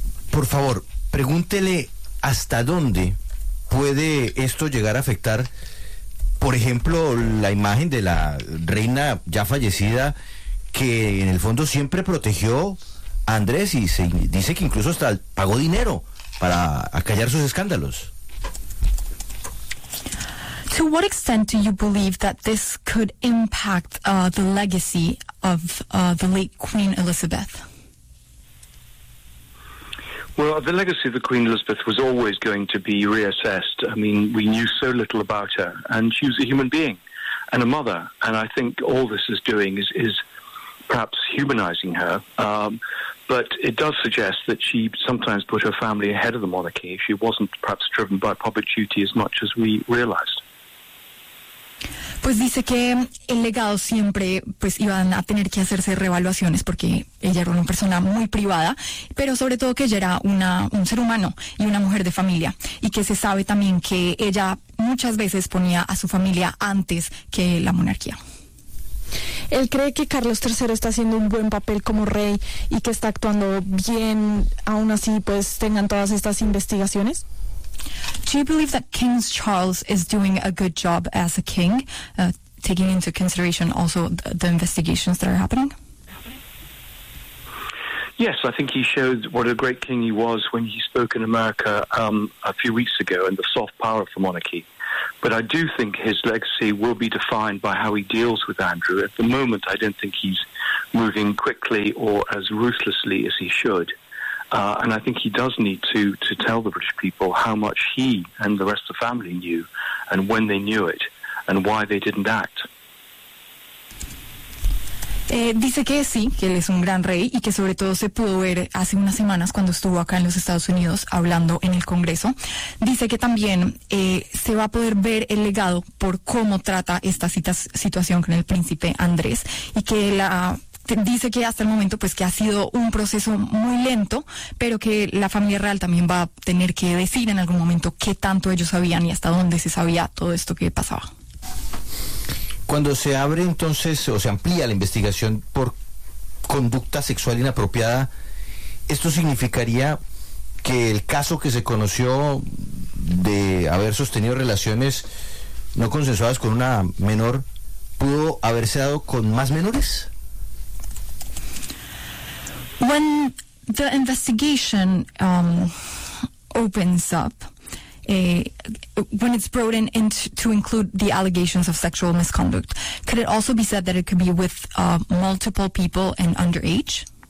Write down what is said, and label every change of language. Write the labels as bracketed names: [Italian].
[Spanish] Por favor, pregúntele hasta dónde puede esto llegar a afectar, por ejemplo, la imagen de la reina ya fallecida, que en el fondo siempre protegió a Andrés y se dice que incluso hasta pagó dinero para acallar sus escándalos. [English] To what extent do you believe that this could impact the legacy of the late Queen Elizabeth? Well, the legacy of the Queen Elizabeth was always going to be reassessed. I mean, we knew so little about her, and she was a human being and a mother. And I think all this is doing is perhaps humanizing her. But it does suggest that she sometimes put her family ahead of the monarchy. She wasn't perhaps driven by public duty as much as we realized. [Spanish] Pues dice que el legado siempre pues iban a tener que hacerse reevaluaciones porque ella era una persona muy privada, pero sobre todo que ella era un ser humano y una mujer de familia, y que se sabe también que ella muchas veces ponía a su familia antes que la monarquía. ¿Él cree que Carlos III está haciendo un buen papel como rey y que está actuando bien aún así pues tengan todas estas investigaciones? [English] Do you believe that King Charles is doing a good job as a king, taking into consideration also the investigations that are happening? Yes, I think he showed what a great king he was when he spoke in America a few weeks ago, and the soft power of the monarchy. But I do think his legacy will be defined by how he deals with Andrew. At the moment, I don't think he's moving quickly or as ruthlessly as he should. And I think he does need to tell the British people how much he and the rest of the family knew, and when they knew it, and why they didn't act. [Spanish] Dice que sí, que él es un gran rey, y que sobre todo se pudo ver hace unas semanas cuando estuvo acá en los Estados Unidos hablando en el Congreso. Dice que también se va a poder ver el legado por cómo trata esta situación con el príncipe Andrés, y que la... Dice que hasta el momento pues que ha sido un proceso muy lento, pero que la familia real también va a tener que decir en algún momento qué tanto ellos sabían y hasta dónde se sabía todo esto que pasaba. Cuando se abre entonces o se amplía la investigación por conducta sexual inapropiada, ¿esto significaría que el caso que se conoció de haber sostenido relaciones no consensuadas con una menor pudo haberse dado con más menores? [English] When the investigation opens up, when it's brought in to include the allegations of sexual misconduct, could it also be said that it could be with multiple people and underage?